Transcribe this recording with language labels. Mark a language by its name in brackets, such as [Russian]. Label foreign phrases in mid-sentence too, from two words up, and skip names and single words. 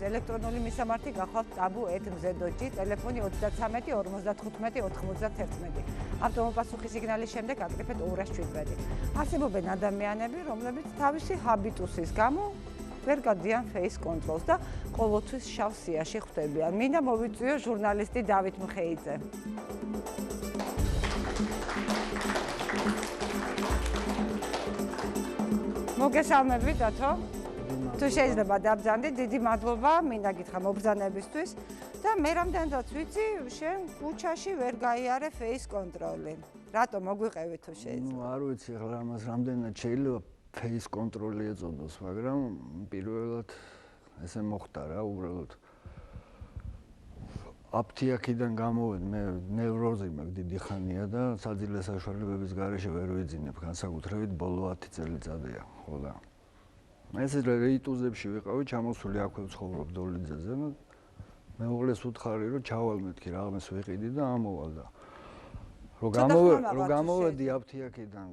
[Georgian] ელექტრონული მისამართი გახვალთ tabu@mz.gi, ტელეფონი 33 55 91. ავტომობილსახის სიგნალის შემდეგ აკრიფეთ 217. არსებობენ ადამიანები, რომლებიც თავისი ჰაბიტუსის გამო ვერ გადიან [English] face control- [Georgian] ს და ყოველთვის შავ სიაში ხვდებიან. მინდა მოვიწვიო ჟურნალისტი დავით მხეიძე. მოგესალმებით დათო. თუ შეიძლება დაბრძანდით, დიდი მადლობა, მინდა გითხრა მობრძანებისთვის და მე რამდენადაც ვიცი, შენ ქუჩაში ვერ გაიარე [English] face control- [Georgian] ი. რატო მოგვიყევი თუ შეიძლება? ნუ არ ვიცი ახლა ამას რამდენად შეიძლება [English] face control- [Georgian] ი ეწოდოს, მაგრამ პირველად ესე მოხდა რა უბრალოდ. აფთიაქიდან გამოვედ მე ნევროზი მაქვს დიდი ხანია და საძილე საშუალებების გარეშე ვერ ვიძინებ განსაკუთრებით ბოლო 10 წელიწადია ხო და ეს რეიტუზებში ვიყავი ჩამოსული აქვე ვცხოვრობ დოლიძეზე და მეუღლეს უთხარი რომ ჩავალ მეთქი რაღაცას ვიყიდი და ამოვალ და რომ გამოვედი აფთიაქიდან